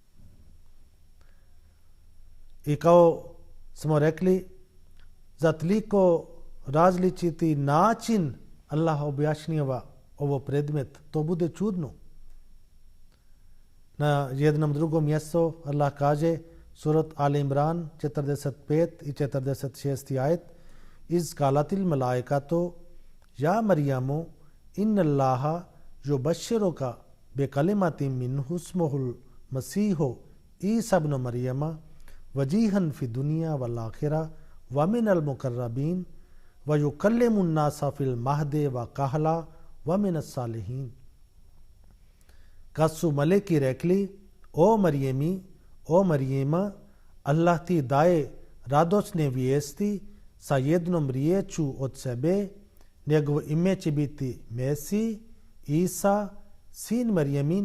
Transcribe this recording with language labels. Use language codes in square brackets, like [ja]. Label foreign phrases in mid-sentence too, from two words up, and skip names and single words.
[bs] I kao smo rekli, za toliko različiti način Allah objašnjava ovo predmet, to bude čudno. Na jednom drugom mjestu Allah kaže, surat Al Imran 45 i 46 ajet, [ar] إذ قالت الملائكة يا مريم إن الله يبشرك بكلمة منه اسمه المسيح عيسى ابن مريم وجيها في الدنيا والآخرة ومن المقربين ويكلم الناس في المهد وكهلا ومن الصالحين. [bs] Kad su meleki rekli, o Marijema, Allah ti daje radosne vijesti sa jednom riječu od sebe, njegovo ime će biti Mesih, Isa, sin Marijemin.